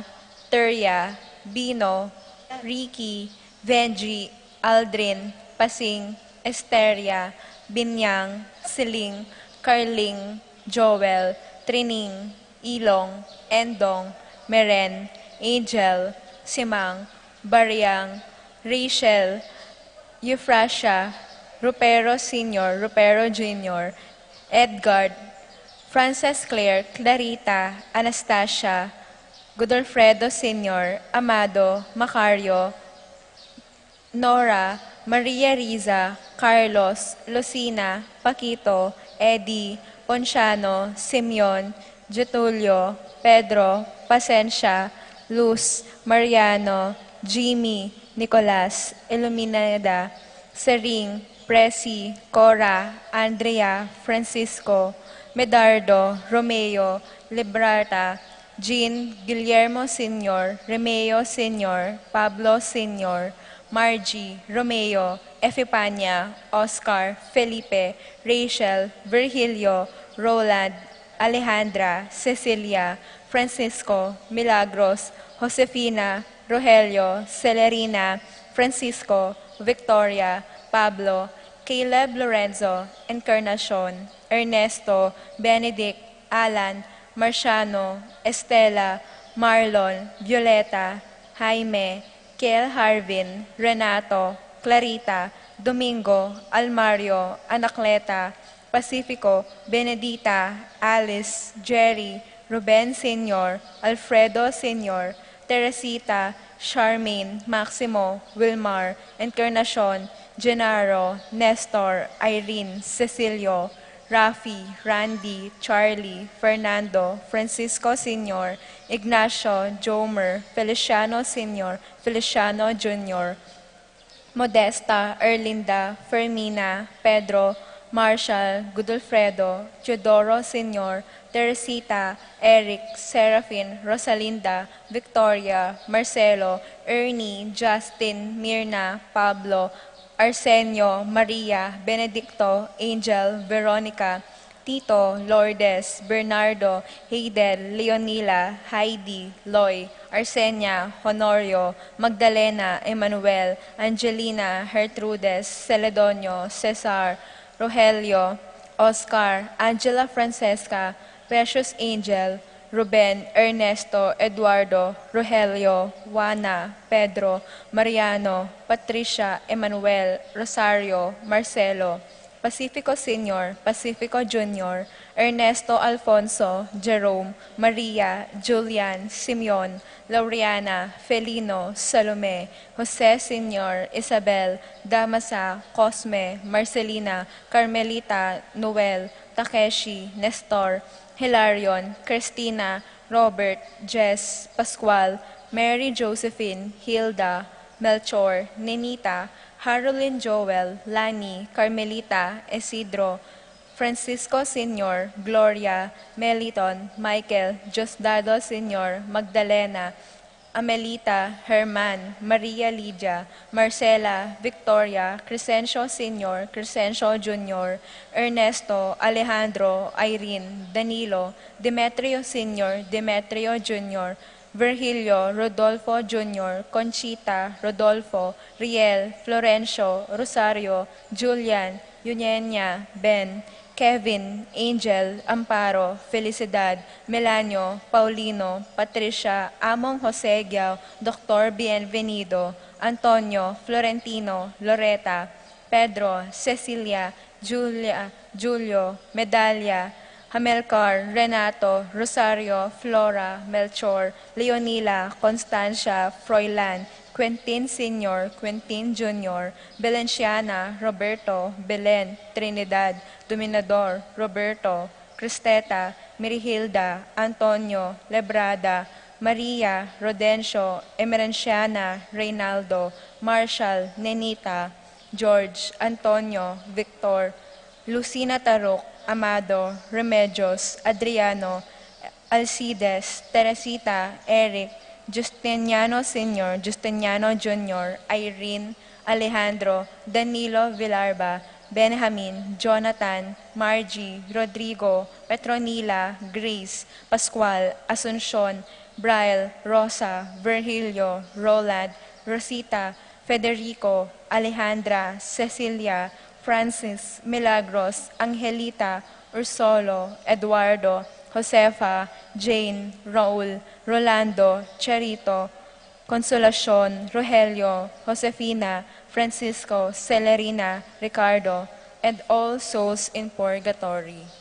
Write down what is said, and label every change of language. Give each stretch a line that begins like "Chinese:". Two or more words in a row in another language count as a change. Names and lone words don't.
English: Terya, Bino, Ricky, Venji, Aldrin, Pasing, Esteria, Binyang, Siling, Carling, Joel, Trining, Ilong, Endong, Meren, Angel, Simang, Bariang, Rachel, Euphrasia, Rupero Sr., Rupero Jr., Edgard, Frances Claire, Clarita, Anastasia, Godolfredo Sr., Amado, Macario, Nora, Maria Riza, Carlos, Lucina, Paquito, Eddie, Ponciano, Simeon, Getulio, Pedro, Pasencia, Luz, Mariano, Jimmy, Nicolas, Iluminada, Sering, Presi, Cora, Andrea, Francisco, Medardo, Romeo, Librata, Jean, Guillermo Sr., Remeo Sr., Pablo Sr., Margie, Romeo, Efipania, Oscar, Felipe, Rachel, Virgilio, Roland, Alejandra, Cecilia, Francisco, Milagros, Josefina, Rogelio, Celerina, Francisco, Victoria, Pablo, Caleb Lorenzo, Encarnacion, Ernesto, Benedict, Alan, Marciano, Estela, Marlon, Violeta, Jaime, Kel Harvin, Renato, Clarita, Domingo, Almario, Anacleta, Pacifico, Benedita, Alice, Jerry, Ruben Sr., Alfredo Sr., Teresita, Charmaine, Maximo, Wilmar, Encarnacion, Genaro, Nestor, Irene, Cecilio, Rafi, Randy, Charlie, Fernando, Francisco Sr., Ignacio, Jomer, Feliciano Sr., Feliciano Jr., Modesta, Erlinda, Fermina, Pedro, Marshall, Godolfredo, Teodoro Sr., Teresita, Eric, Serafin, Rosalinda, Victoria, Marcelo, Ernie, Justin, Mirna, Pablo, Arsenio, Maria, Benedicto, Angel, Veronica, Tito, Lourdes, Bernardo, Haydel, Leonila, Heidi, Loy, Arsenia, Honorio, Magdalena, Emmanuel, Angelina, Gertrudes, Celedonio, Cesar, Rogelio, Oscar, Angela Francesca, Precious Angel, Ruben, Ernesto, Eduardo, Rogelio, Juana, Pedro, Mariano, Patricia, Emmanuel, Rosario, Marcelo, Pacifico Sr., Pacifico Jr., Ernesto Alfonso, Jerome, Maria, Julian, Simeon, Laureana, Felino, Salome, Jose Sr., Isabel, Damasa, Cosme, Marcelina, Carmelita, Noel, Takeshi, Nestor, Hilarion, Christina, Robert, Jess, Pascual, Mary Josephine, Hilda, Melchor, Nenita, Harolyn Joel, Lani, Carmelita, Isidro, Francisco Sr., Gloria, Meliton, Michael, Diosdado Sr., Magdalena, Amelita, Herman, Maria Lydia, Marcela, Victoria, Crescencio Sr., Crescencio Jr., Ernesto, Alejandro, Irene, Danilo, Demetrio Sr., Demetrio Jr., Virgilio, Rodolfo Jr., Conchita, Rodolfo, Riel, Florencio, Rosario, Julian, Eugenia, Ben, Kevin, Angel, Amparo, Felicidad, Melanio, Paulino, Patricia, Among Jose Giao, Dr. Bienvenido, Antonio, Florentino, Loreta, Pedro, Cecilia, Julia, Julio, Medalla, Hamelcar, Renato, Rosario, Flora, Melchor, Leonila, Constancia, Froilan, Quentin Sr., Quentin Jr., Belenciana, Roberto, Belen, Trinidad, Dominador, Roberto, Cristeta, Mirihilda, Antonio, Lebrada, Maria, Rodencio, Emerenciana, Reynaldo, Marshall, Nenita, George, Antonio, Victor, Lucina Tarok, Amado, Remedios, Adriano, Alcides, Teresita, Eric, Justiniano Sr., Justiniano Jr., Irene, Alejandro, Danilo Villarba, Benjamin, Jonathan, Margie, Rodrigo, Petronila, Grace, Pascual, Asuncion, Brian, Rosa, Virgilio, Roland, Rosita, Federico, Alejandra, Cecilia, Francis, Milagros, Angelita, Ursolo, Eduardo, Josefa, Jane, Raul, Rolando, Charito, Consolacion, Rogelio, Josefina, Francisco, Celerina, Ricardo, and all souls in purgatory.